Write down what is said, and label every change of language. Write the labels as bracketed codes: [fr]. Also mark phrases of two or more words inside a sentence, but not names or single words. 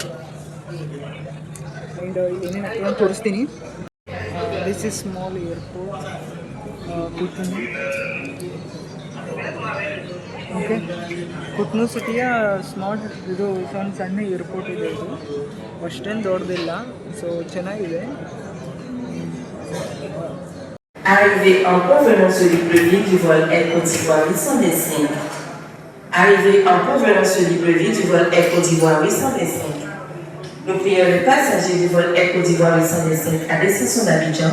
[kn] ಆ್ಯಂಡ್ ಏನೇನು ಅಂತ ತೋರಿಸ್ತೀನಿ. [en] this is small airport ಕುಟ್ನು. [kn] ಓಕೆ, ಕುಟ್ನು ಸಿಟಿಯ ಸ್ಮಾಲ್ ಇದು ಸಣ್ಣ ಏರ್ಪೋರ್ಟ್ ಇದೆ. ಇದು ಅಷ್ಟೇನು ದೊಡ್ಡದಿಲ್ಲ. ಸೊ ಚೆನ್ನಾಗಿದೆ. [fr] Arrivé en provenance du Libreville du vol Air Côte d'Ivoire 825. Arrivé en provenance du Libreville du vol Air Côte d'Ivoire 825. Nous prions les passagers du vol Air Côte d'Ivoire 825 à destination d'Abidjan.